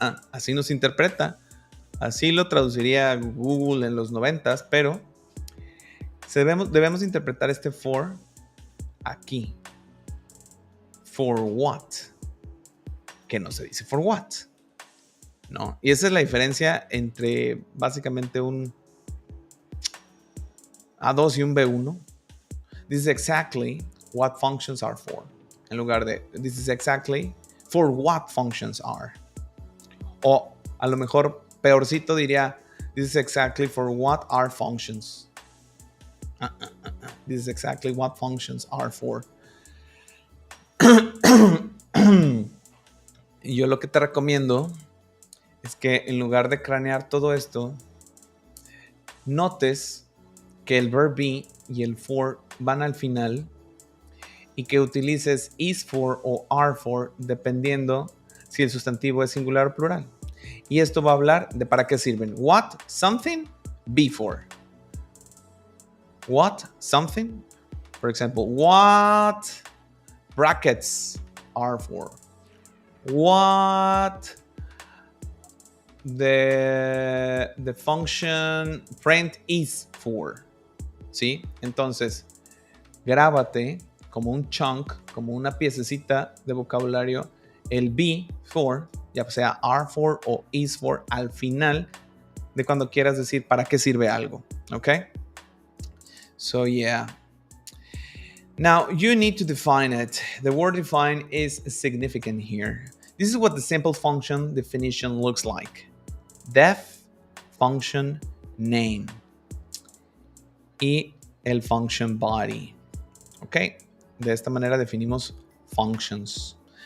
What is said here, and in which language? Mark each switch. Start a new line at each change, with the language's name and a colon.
Spanish: Así nos interpreta. Así lo traduciría Google en los 90s, pero debemos interpretar este for aquí.
English: For what?
Spanish: Que no se dice for what. No. Y esa es la diferencia entre básicamente un A2 y un B1.
English: This is exactly what functions are for.
Spanish: En lugar de
English: this is exactly for what functions are.
Spanish: O a lo mejor peorcito diría
English: this is exactly for what are functions. This is exactly what functions are for.
Spanish: Y yo lo que te recomiendo es que en lugar de cranear todo esto, notes que el verb be y el for van al final y que utilices is for o are for dependiendo si el sustantivo es singular o plural. Y esto va a hablar de para qué sirven.
English: What, something, be for. What, something. For example, what brackets are for. What the function print is for.
Spanish: ¿Sí? Entonces, grábate como un chunk, como una piececita de vocabulario, el be for, ya sea are for o is for, al final de cuando quieras decir para qué sirve algo.
English: ¿Ok? So, yeah. Now, you need to define it. The word define is significant here. This is what the simple function definition looks like. Def, function, name.
Spanish: Y el function body. Ok, de esta manera definimos functions.